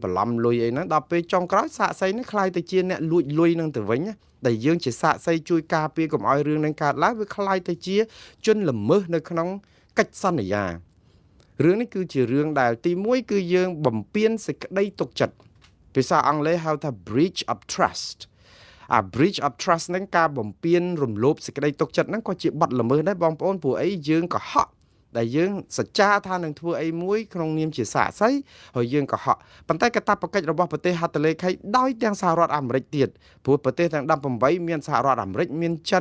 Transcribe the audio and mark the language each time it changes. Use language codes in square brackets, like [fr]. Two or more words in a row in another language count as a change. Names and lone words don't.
[km] បន្លំលុយអីហ្នឹងដល់ពេលចុងក្រោយសាក្សីនេះខ្លាយទៅជាអ្នកលួចលុយនឹងទៅវិញដែលយើងជាសាក្សីជួយការពារកុំឲ្យរឿងនឹងកើតឡើងវាខ្លាយទៅជាជនល្មើសនៅក្នុងកិច្ចសន្យារឿងនេះគឺជារឿងដែលទី1គឺយើងបំពានសេចក្តីទុកចិត្តភា សាអង់គ្លេសហៅថា [en] breach of trust breach of trust [km] ហ្នឹងការបំពានរំលោភសេចក្តីទុកចិត្តហ្នឹងក៏ជាបទល្មើសដែរបងប្អូនព្រោះអីយើងកុហកដែលយើងសច្ចាថានឹងធ្វើអីមួយក្នុងនាមជា សាក្សីហើយយើងកុហកប៉ុន្តែកាតព្វកិច្ចរបស់ប្រទេសហត្ថលេខីដោយទាំងសហរដ្ឋអាមេរិកទៀតព្រោះប្រទេសទាំង18មានសហរដ្ឋអាមេរិកមានចិន